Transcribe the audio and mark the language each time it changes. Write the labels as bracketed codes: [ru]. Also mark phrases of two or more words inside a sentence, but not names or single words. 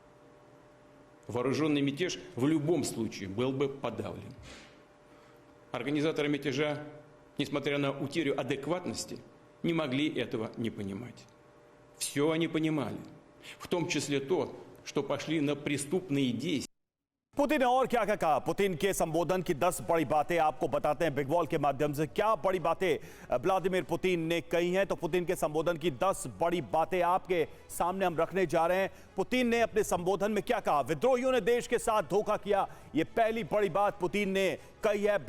[ru] Вооруженный мятеж в любом случае был бы подавлен. Организаторы мятежа, несмотря на утерю адекватности, не могли этого не понимать. Все они понимали, в том числе то, что пошли на преступные действия. [hi] पुतिन ने और क्या क्या कहा? पुतिन के संबोधन की 10 बड़ी बातें आपको बताते हैं [en] big wall [hi] के माध्यम से। क्या बड़ी बातें व्लादिमीर पुतिन ने कही हैं, तो पुतिन के संबोधन की 10 बड़ी बातें आपके सामने हम रखने जा रहे हैं। पुतिन ने अपने संबोधन में क्या कहा? विद्रोहियों ने देश के साथ धोखा किया, ये पहली बड़ी बात पुतिन ने कही है।